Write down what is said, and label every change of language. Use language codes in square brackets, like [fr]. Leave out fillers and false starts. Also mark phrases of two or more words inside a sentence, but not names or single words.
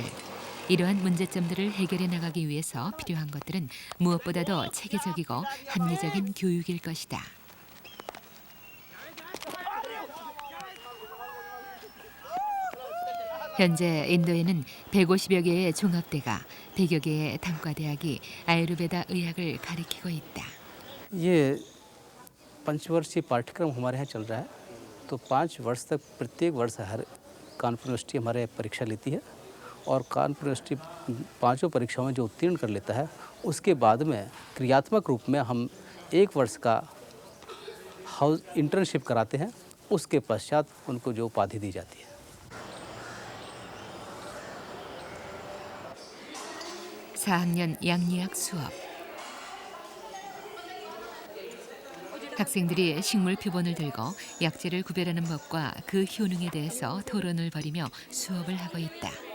[ko] 이러한 문제점들을 해결해 나가기 위해서 필요한 것들은 무엇보다도 체계적이고 합리적인 교육일 것이다. 현재 인도에는 150여 개의 종합대가, 100여 개의 단과대학이 아유르베다 의학을 가리키고 있다. [hi] ये पंचवर्षीय पाठ्यक्रम हमारे यहाँ चल रहा है, तो 5 वर्ष तक प्रत्येक वर्ष हर कानपुर यूनिवर्सिटी हमारे परीक्षा लेती है और कानपुर यूनिवर्सिटी 5 परीक्षाओं में जो उत्तीर्ण कर लेता है उसके बाद में क्रियात्मक रूप में हम 1 वर्ष का [en] house internship [hi] कराते हैं। उसके पश्चात उनको जो उपाधि दी जाती है। [ko] 4학년 양리학 수업. 학생들이 식물 표본을 들고 약재를 구별하는 법과 그 효능에 대해서 토론을 벌이며 수업을 하고 있다.